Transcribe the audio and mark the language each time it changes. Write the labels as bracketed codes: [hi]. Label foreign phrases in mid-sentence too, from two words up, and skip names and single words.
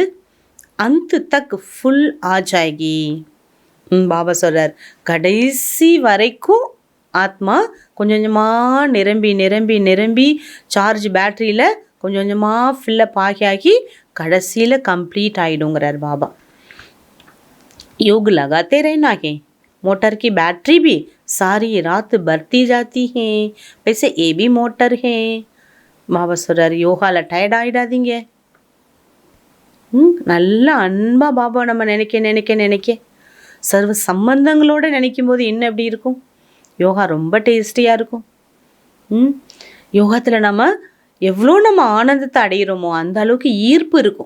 [ta] அந்த தக் ஃபுல் ஆஜாகி. பாபா சொல்கிறார், கடைசி வரைக்கும் ஆத்மா கொஞ்சம் கொஞ்சமாக நிரம்பி நிரம்பி நிரம்பி சார்ஜ் பேட்டரியில் கொஞ்சம் கொஞ்சமாக ஃபில்லப் ஆகி ஆகி கடைசியில் கம்ப்ளீட் ஆகிடுங்கிறார் பாபா. [hi] योग लगाते रहना है, मोटर की बैटरी भी सारी रात बढ़ती जाती है, वैसे ये भी मोटर है. [ta] பாபா சொல்கிறார், யோகாவில் டயர்ட் ஆகிடாதீங்க. நல்லா அன்பாக பாபா நம்ம நினைக்க நினைக்க நினைக்க சர்வ சம்பந்தங்களோடு நினைக்கும் போது என்ன எப்படி இருக்கும்? யோகா ரொம்ப டேஸ்டியாக இருக்கும். யோகத்தில் நம்ம எவ்வளோ நம்ம ஆனந்தத்தை அடைகிறோமோ அந்த அளவுக்கு ஈர்ப்பு இருக்கும்.